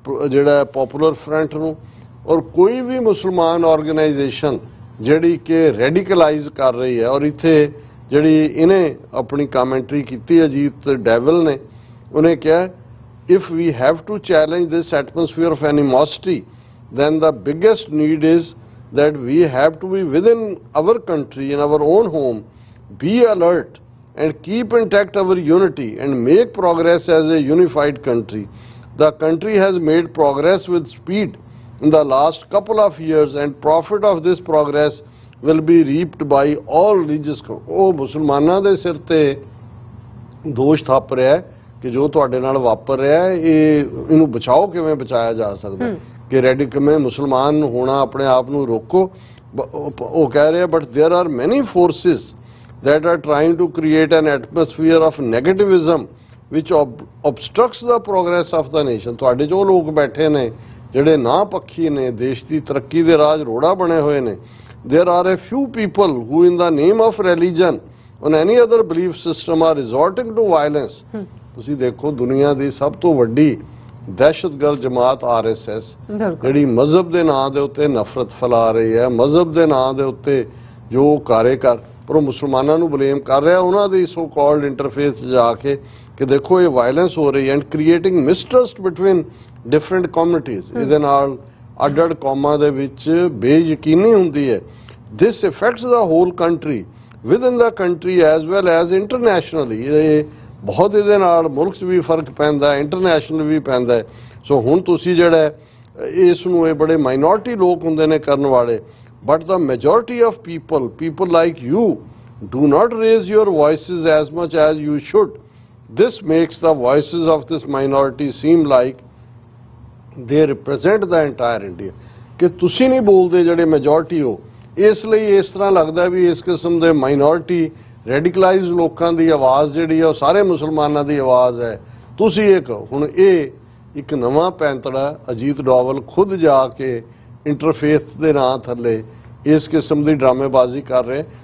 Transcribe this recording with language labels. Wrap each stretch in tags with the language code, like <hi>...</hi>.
<pa>ਜਿਹੜਾ popular front ਨੂੰ, ਔਰ ਕੋਈ ਵੀ ਮੁਸਲਮਾਨ ਆਰਗੇਨਾਈਜੇਸ਼ਨ ਜਿਹੜੀ ਕਿ ਰੈਡੀਕਲਾਈਜ਼ ਕਰ ਰਹੀ ਹੈ। ਔਰ ਇੱਥੇ ਜਿਹੜੀ ਇਹਨੇ ਆਪਣੀ ਕਮੈਂਟਰੀ ਕੀਤੀ ਅਜੀਤ ਡੈਵਲ ਨੇ, ਉਹਨੇ ਕਿਹਾ</pa> <en>if we have to challenge this atmosphere of animosity then the biggest need is that we have to be within our country, in our own home, be alert and keep intact our unity and make progress as a unified country। The country has made progress with speed in the last couple of years and profit of this progress will be reaped by all religious।</en> <pa>ਉਹ ਮੁਸਲਮਾਨਾਂ ਦੇ ਸਿਰ ਤੇ ਦੋਸ਼ ਥੱਪ ਰਿਹਾ ਕਿ ਜੋ ਤੁਹਾਡੇ ਨਾਲ ਵਾਪਰ ਰਿਹਾ ਇਹਨੂੰ ਬਚਾਓ, ਕਿਵੇਂ ਬਚਾਇਆ ਜਾ ਸਕਦਾ ਕਿ ਰੈਡੀਕਲ में ਮੁਸਲਮਾਨ ਹੋਣਾ ਆਪਣੇ ਆਪ ਨੂੰ ਰੋਕੋ। ਉਹ ਕਹਿ ਰਿਹਾ</pa> <en>But there are many forces that are trying to create an atmosphere of negativism which obstructs the progress of the nation।</en> <pa>ਤੁਹਾਡੇ ਜੋ ਲੋਕ ਬੈਠੇ ਨੇ ਜਿਹੜੇ ਨਾ ਪੱਖੀ ਨੇ, ਦੇਸ਼ ਦੀ ਤਰੱਕੀ ਦੇ ਰਾਜ ਰੋੜਾ ਬਣੇ ਹੋਏ ਨੇ,</pa> <en>there are a few people who in the name of religion on any other belief system are resorting to violence.</en> <pa>ਤੁਸੀਂ ਦੇਖੋ ਦੁਨੀਆ ਦੀ ਸਭ ਤੋਂ ਵੱਡੀ ਦਹਿਸ਼ਤਗਰਦ ਜਮਾਤ RSS ਜਿਹੜੀ ਮਜ਼ਹਬ ਦੇ ਨਾਂ ਦੇ ਉੱਤੇ ਨਫ਼ਰਤ ਫੈਲਾ ਰਹੀ ਹੈ, ਮਜ਼ਹਬ ਦੇ ਨਾਂ ਦੇ ਉੱਤੇ ਜੋ ਕਾਰੇ ਕਰ ਪਰ ਉਹ ਮੁਸਲਮਾਨਾਂ ਨੂੰ ਬਲੇਮ ਕਰ ਰਿਹਾ ਉਹਨਾਂ ਦੀ ਸੋ ਕਾਲਡ ਇੰਟਰਫੇਸ ਜਾ ਕੇ ਕਿ ਦੇਖੋ ਇਹ ਵਾਇਲੈਂਸ ਹੋ ਰਹੀ ਹੈ</pa> <en>And creating mistrust between different communities.</en> <pa>ਇਹਦੇ ਨਾਲ ਅੱਡ-ਅੱਡ ਕੌਮਾਂ ਦੇ ਵਿੱਚ ਬੇਯਕੀਨੀ ਹੁੰਦੀ ਹੈ।</pa> <en>This effects the whole country within the country as well as internationally.</en> <pa>ਇਹ ਬਹੁਤ ਇਹਦੇ ਨਾਲ ਮੁਲਕ 'ਚ ਵੀ ਫਰਕ ਪੈਂਦਾ, ਇੰਟਰਨੈਸ਼ਨਲ ਵੀ ਪੈਂਦਾ। ਸੋ ਹੁਣ ਤੁਸੀਂ ਜਿਹੜਾ ਇਸ ਨੂੰ ਇਹ ਬੜੇ ਮਾਈਨੋਰਿਟੀ ਲੋਕ ਹੁੰਦੇ ਨੇ ਕਰਨ ਵਾਲੇ,</pa> <en>but the majority of people like you do not raise your voices as much as you should. This makes the voices of this minority seem like they represent the entire India.</en> <pa>ਕਿ ਤੁਸੀਂ ਨਹੀਂ ਬੋਲਦੇ ਜਿਹੜੇ majority ਹੋ, ਇਸ ਲਈ ਇਸ ਤਰ੍ਹਾਂ ਲੱਗਦਾ ਵੀ ਇਸ ਕਿਸਮ ਦੇ ਮਾਈਨੋਰਿਟੀ ਰੈਡੀਕਲਾਈਜ਼ ਲੋਕਾਂ ਦੀ ਆਵਾਜ਼ ਜਿਹੜੀ ਹੈ ਉਹ ਸਾਰੇ ਮੁਸਲਮਾਨਾਂ ਦੀ ਆਵਾਜ਼ ਹੈ। ਤੁਸੀਂ ਇਹ ਕਹੋ। ਹੁਣ ਇਹ ਇੱਕ ਨਵਾਂ ਪੈਂਤੜਾ ਅਜੀਤ ਡੋਵਲ ਖੁਦ ਜਾ ਕੇ ਇੰਟਰਫੇਸ ਦੇ ਨਾਂ ਥੱਲੇ ਇਸ ਕਿਸਮ ਦੀ ਡਰਾਮੇਬਾਜ਼ੀ ਕਰ ਰਹੇ।</pa>